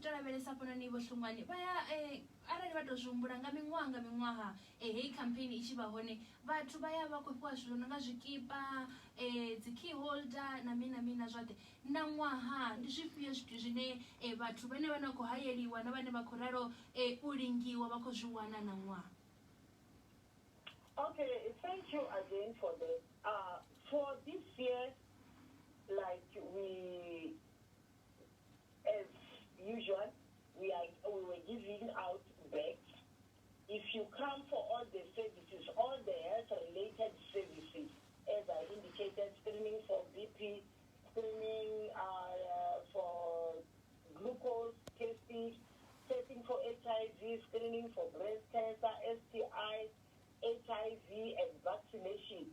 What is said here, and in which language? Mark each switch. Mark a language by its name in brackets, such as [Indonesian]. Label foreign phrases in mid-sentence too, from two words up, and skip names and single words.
[Venda] lavhelesa hafhanoni vho Hlungwane vha ya arali vha tou zwi humbula nga miṅwaha heyi campaign i tshi vha hone vhathu vha ya vha khou fhiwa zwithu no nga zwikipa dzi [English] key holder [Venda] na mina zwoṱhe na ṅwaha ndi zwifhio zwithu zwine vhathu vhane vha na khou hayeliwa na vhane vha khou ralo u lingiwa vha khou zwi wana na ṅwaha? [English] Okay, thank you again for that. For this year, like we, as usual, we were giving out bags. If you come for all the services, all the health-related services, as I indicated, screening for BP, screening for glucose testing, testing for HIV, screening for breast cancer, STI, HIV, and vaccination.